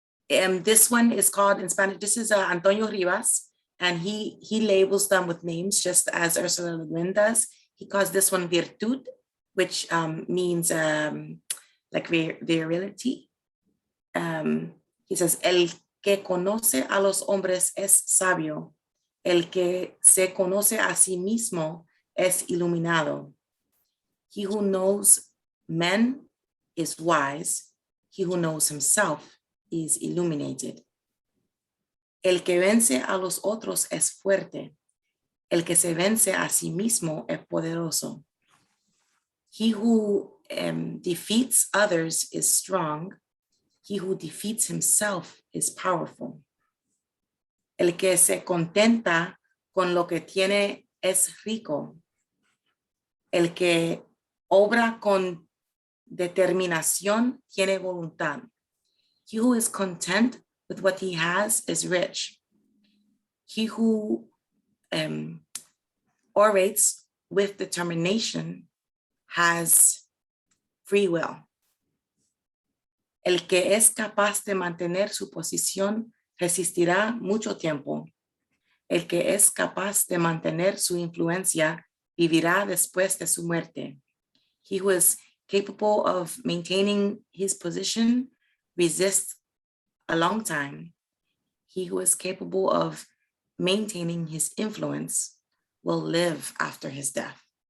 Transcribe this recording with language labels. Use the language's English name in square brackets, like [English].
[English] This one is called in Spanish, this is Antonio Rivas, and he labels them with names just as Ursula Le Guin does. He calls this one virtud, which means like virility. He says, [Spanish] el que conoce a los hombres es sabio. El que se conoce a sí mismo es iluminado. [English] He who knows men is wise. He who knows himself is illuminated. [Spanish] El que vence a los otros es fuerte. El que se vence a sí mismo es poderoso. [English] He who defeats others is strong. He who defeats himself is powerful. [Spanish] El que se contenta con lo que tiene es rico. El que obra con determinación tiene voluntad. [English] He who is content with what he has is rich. He who orates with determination has free will. [Spanish] El que es capaz de mantener su posición resistirá mucho tiempo. El que es capaz de mantener su influencia vivirá después de su muerte. [English] He who is capable of maintaining his position resists a long time. He who is capable of maintaining his influence will live after his death.